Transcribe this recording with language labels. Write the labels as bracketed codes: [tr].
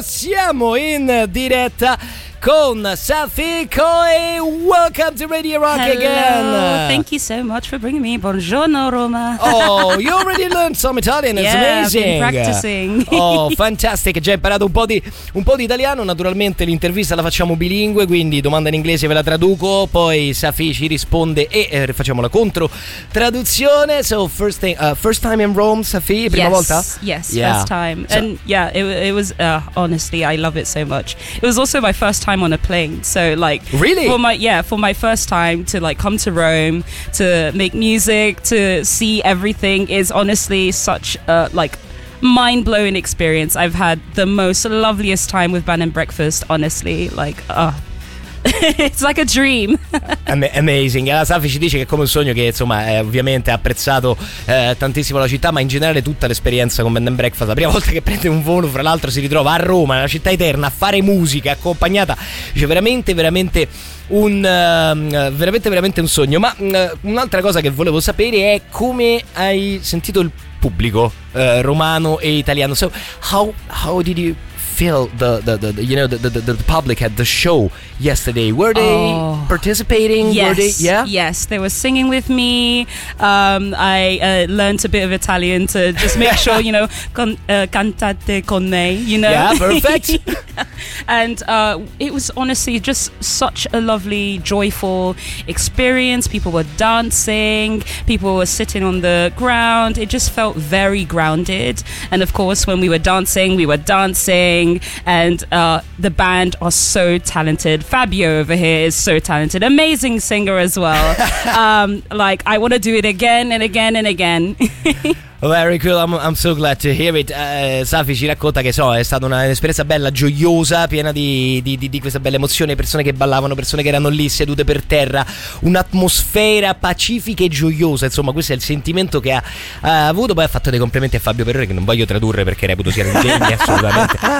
[it] Siamo in diretta con Sophie Coy. [en] Welcome to Radio Rock. Hello. Again. Thank you so much for bringing me. [it] Buongiorno, Roma. [en] Oh, you already learned some Italian. It's amazing. I've been practicing. Oh, fantastic. [it] Già imparato un po' di italiano. Naturalmente l'intervista la facciamo bilingue, quindi domanda in inglese ve la traduco, poi Sophie ci risponde e facciamo la contro traduzione. [en] So first time in Rome, Sophie? [it] Prima [en] yes. [it] volta? [en] Yes, yeah. First time. So. And yeah, it was honestly I love it so much. It was also my first time on a plane, so like really for my first time to like come to Rome to make music, to see everything, is honestly such a like mind-blowing experience. I've had the most loveliest time with Bed and Breakfast, honestly, like it's like a dream. Amazing. [it] La Safi ci dice che è come un sogno, che insomma ovviamente ha apprezzato tantissimo la città, ma in generale tutta l'esperienza con Bed and Breakfast. La prima volta che prende un volo, fra l'altro, si ritrova a Roma, nella città eterna, a fare musica accompagnata, cioè veramente un sogno. Ma un'altra cosa che volevo sapere è come hai sentito il pubblico romano e italiano. [en] So how did you feel the public at the show yesterday? Were they participating? Yes. Were they, yeah? Yes, they were singing with me. I learned a bit of Italian to just make sure, you know, [it] cantate con me, [en] you know. Yeah, perfect. And it was honestly just such a lovely, joyful experience. People were dancing, people were sitting on the ground. It just felt very grounded. And of course, when we were dancing, and the band are so talented. Fabio over here is so talented, amazing singer as well. Like, I want to do it again and again and again. Very cool, I'm so glad to hear it. [it] Safi ci racconta che è stata un'esperienza bella, gioiosa, piena di questa bella emozione. Persone che ballavano, persone che erano lì sedute per terra, un'atmosfera pacifica e gioiosa. Insomma, questo è il sentimento che ha avuto. Poi ha fatto dei complimenti a Fabio Perrone, che non voglio tradurre perché reputo sia indegni, assolutamente.